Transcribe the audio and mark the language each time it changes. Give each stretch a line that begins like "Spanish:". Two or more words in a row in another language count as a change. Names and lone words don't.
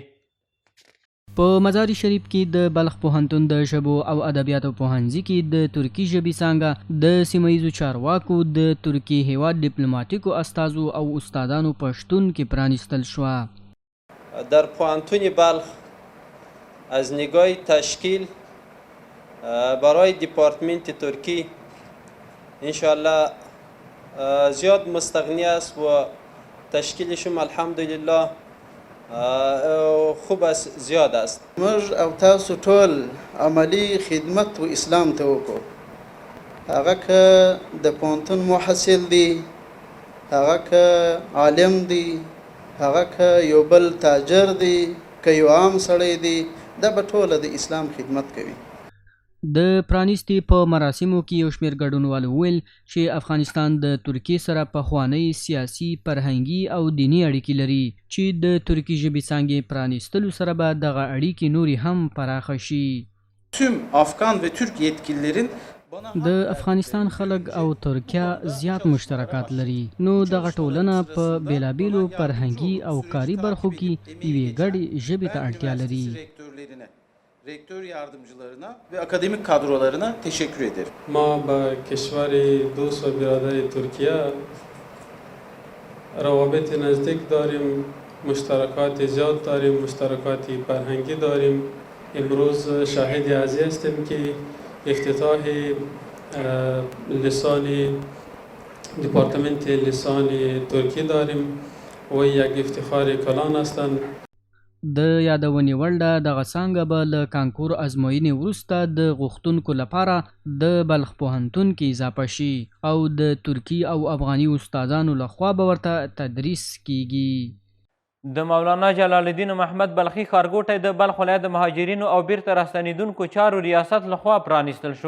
Pashto: په مزار شریف کې د بلخ پوهنتون د ژبو او ادبیاتو پوهنځي کې د ترکي ژبې څانګه د سیمه ییزو چارواکو د ترکي هیواد دیپلماتیکو استازو او استادانو په شتون کې پرانیستل شوه.
Persian: در پوهنتون بلخ از نگاه تشکیل برای دیپارتمنت ترکی انشاءالله زیاد مستغنی است و تشکیلشون الحمدلله خوب است، زیاد است.
Pashto: موږ او تاسو ټول عملی خدمت و اسلام ته وکړو. هغه که د پوهنتون محصل دی، هغه که عالم دی، هغه که یو بل تاجر دی، که یو عام سړی دی، دا به ټوله د اسلام خدمت کوي. د پرانیستي په مراسمو کې یو شمېر ګډونوالو وویل چې افغانستان د ترکیې سره پخوانۍ سیاسي، فرهنګي او دیني اړیکې لري چې د ترکي ژبې څانګې پرانیستلو سره به دغه اړیکې نورې هم پراخه شي.
Turkish: Tüm Afgan ve Türk yetkililerin
Pashto: د افغانستان خلک او ترکیه زیات مشترکات لري نو دغه ټولنه په بیلابیلو فرهنګي او کاري برخو کې یوې ګډې ژبې ته اړتیا لري.
Turkish: rektör yardımcılarına ve akademik kadrolarına teşekkür ederim.
Persian: ما با کشور دوست و برادر ترکیه روابط نزدیک داریم، مشترکات زیاد داریم، مشترکات فرهنگی داریم. امروز شاهد ازی هستیم که افتتاح لسان دیپارتمنت لسان ترکی داریم و یک افتخار کلان هستند.
Pashto: د یادونې وړ ده دغه څانګه به له کانکور ازموینې وروسته د غوښتونکو لپاره د بلخ پوهنتون کې اضافه شي او د ترکي او افغاني استادانو لخوا به ورته تدریس کیږي. د مولانا جلال الدین محمد بلخي ښارګوټی د بلخ ولایت د مهاجرینو او بیرته راستنېدونکو چارو ریاست لخوا پرانیستل شو.